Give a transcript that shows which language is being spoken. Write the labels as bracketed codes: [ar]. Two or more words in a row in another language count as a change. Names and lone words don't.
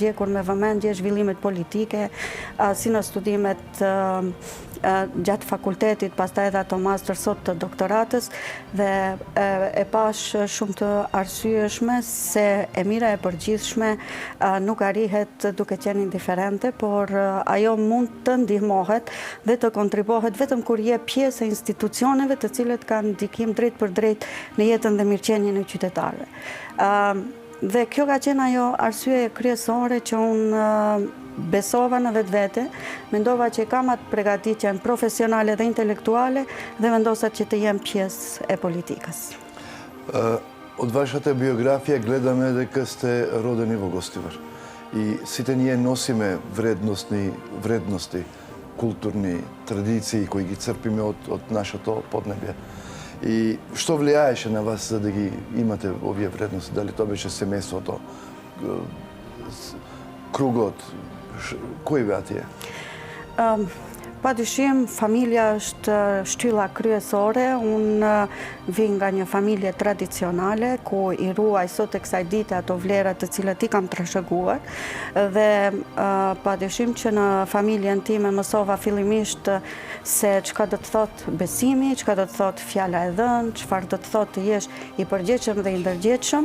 [sq] ndjekur me vëmendje zhvillimet politike, si në studimet gjatë fakultetit, pastaj edhe ato master sot të doktoratës, dhe e pash shumë të arsyeshme se e mira e përgjithshme nuk arrihet duke qenë indiferente, por ajo mund të ndihmohet dhe të kontribohet vetëm kur je pjesë e institucioneve të cilët kanë ndikim drejt për drejt në jetën dhe mirëqenien e qytetarëve. Dhe kjo ka qenë ajo arsye kryesore që unë besova në vetvete, mendova që kam atë përgatitjen profesionale dhe intelektuale dhe vendosa që të jem pjesë e politikës. [mk] Od вашата биографија гледаме дека сте родени во Гостивар. И сите ние носиме вредности, културни традиции кои ги црпиме од нашето поднебје. И што влијаеше на вас за да ги имате овие вредности? Дали тоа беше семејството, кругот? Кој беа тие? [sq] Padyshim, familja është shtylla kryesore. Unë vi nga një familje tradicionale, ku i ruaj sot e kësaj dite ato vlerat të cilat i kam trashëguar. Dhe padyshim që në familjen time mësova fillimisht se çka do të thot besimi, çka do të thot fjala e dhënë, çfarë do të thot të jesh i përgjithshëm dhe i ndërgjegjshëm.